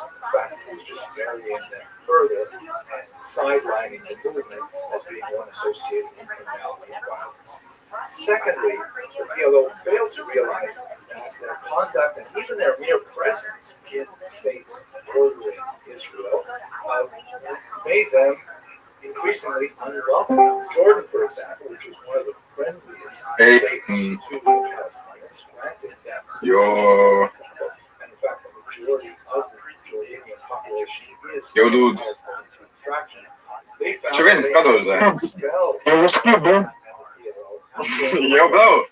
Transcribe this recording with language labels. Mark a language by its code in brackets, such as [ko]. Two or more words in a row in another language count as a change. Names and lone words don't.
[en] In fact, it was just burying them further and sidelining the movement as being one associated with criminality and violence. Secondly, the PLO failed to realize that their conduct and even their mere presence in states bordering Israel made them increasingly unwelcome. Jordan, for example, which was one of the [et] Ei, joo. Jõudud. See vend kadus või? Joo, Blau.